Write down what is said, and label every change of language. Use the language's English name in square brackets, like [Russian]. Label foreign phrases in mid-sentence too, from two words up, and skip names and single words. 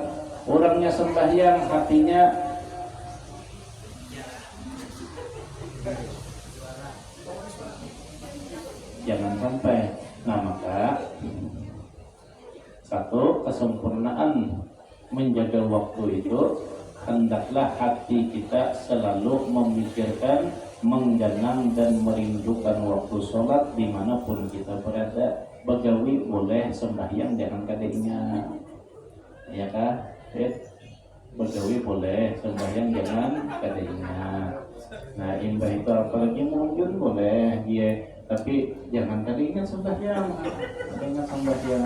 [Indonesian] Orangnya sembahyang hatinya jangan sampai. Nah maka satu, kesempurnaan menjaga waktu itu, hendaklah hati kita selalu memikirkan, menggenang dan merindukan waktu sholat dimanapun kita berada. [Banjar] Begawi boleh, sembahyang jangan kada ingat, ya kan? Begawi boleh, sembahyang jangan kada ingat. Nah imbah itu apalagi mungkin boleh dia, tapi jangan kada ingat sembahyang, ingat sembahyang.